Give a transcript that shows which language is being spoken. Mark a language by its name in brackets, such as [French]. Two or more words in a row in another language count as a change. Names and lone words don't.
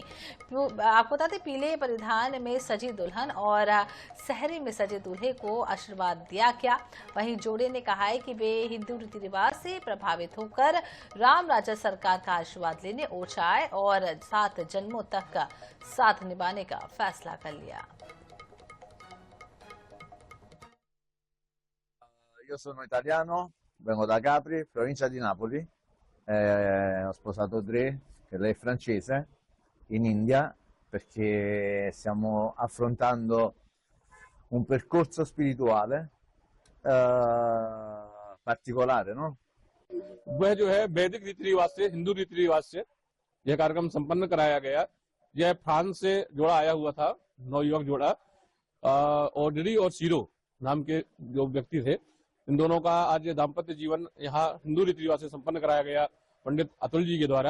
[Hindi] आपको बता दें, पीले परिधान में सजी दुल्हन और सहरे में सजे दूल्हे को आशीर्वाद दिया गया। वहीं जोड़े ने कहा है कि वे हिंदू रीति रिवाज से प्रभावित होकर राम राज्य सरकार का आशीर्वाद लेने ओछा आए और 7 जन्मों तक का साथ निभाने का फैसला कर लिया। [Italian] Io sono italiano, vengo da Capri, provincia di Napoli, ho sposato Dre, che lei è francese, in India, perché stiamo affrontando un percorso spirituale particolare, no? [Hindi] वह जो है वैदिक रीति रिवाज से, हिंदू रीति रिवाज से यह कार्यक्रम संपन्न कराया गया। यह फ्रांस से जोड़ा आया हुआ था, नवयुवक जोड़ा ऑड्री और सीरो नाम के जो व्यक्ति थे। इन दोनों का आज दाम्पत्य जीवन यहाँ हिंदू रीति रिवाज से संपन्न कराया गया पंडित अतुल जी के द्वारा।